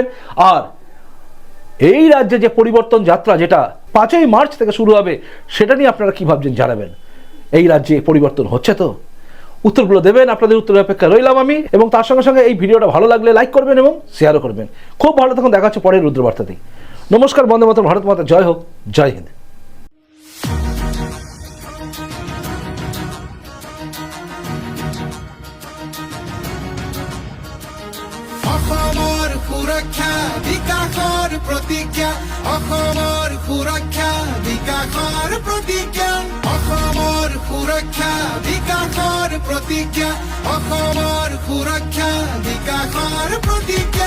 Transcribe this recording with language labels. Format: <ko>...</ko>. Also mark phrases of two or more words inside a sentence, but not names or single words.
<bn>আর এই রাজ্যে যে পরিবর্তন যাত্রা, যেটা 5ই মার্চ থেকে শুরু হবে, সেটা নিয়ে আপনারা কি ভাবছেন জানাবেন। এই রাজ্যে পরিবর্তন হচ্ছে তো? উত্তরগুলো দেবেন, আপনাদের উত্তরের অপেক্ষা রইলাম আমি। এবং তার সঙ্গে সঙ্গে এই ভিডিওটা ভালো লাগলে লাইক করবেন এবং শেয়ারও করবেন। খুব ভালো, তখন দেখা হচ্ছে পরের রুদ্রবার্তাতেই। নমস্কার, বন্দে মাতরম, ভারত মাতা জয় হোক, জয় হিন্দ।</bn> <as>অসমৰ সুৰক্ষা বিকাশৰ প্ৰতিজ্ঞা, অসমৰ সুৰক্ষা বিকাশৰ প্ৰতিজ্ঞা, অসমৰ সুৰক্ষা বিকাশৰ প্ৰতিজ্ঞা, অসমৰ সুৰক্ষা বিকাশৰ প্ৰতিজ্ঞা।</as>